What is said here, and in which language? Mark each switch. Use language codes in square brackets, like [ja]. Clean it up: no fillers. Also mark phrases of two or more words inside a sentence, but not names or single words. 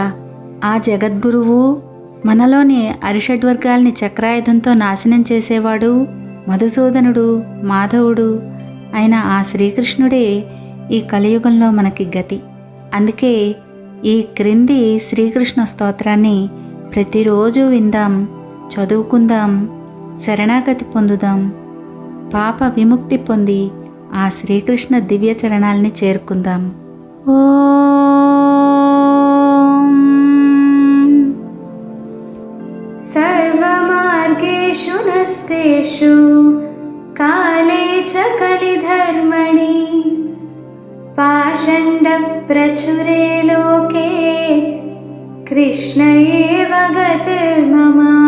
[te] ఆ జగద్గురువు, మనలోని అరిషడ్వర్గాల్ని చక్రాయుధంతో నాశనం చేసేవాడు, మధుసూదనుడు, మాధవుడు అయిన ఆ శ్రీకృష్ణుడే ఈ కలియుగంలో మనకి గతి. అందుకే ఈ క్రింది శ్రీకృష్ణ స్తోత్రాన్ని ప్రతిరోజు విందాం, చదువుకుందాం, శరణాగతి పొందుదాం, పాప విముక్తి పొంది ఆ శ్రీకృష్ణ దివ్య చరణాల్ని చేరుకుందాం. [sa] सर्वमार्गेषु नष्टेषु काले च कलिधर्मणि पाषण्डप्रचुरे लोके कृष्ण एव गतिर्मम.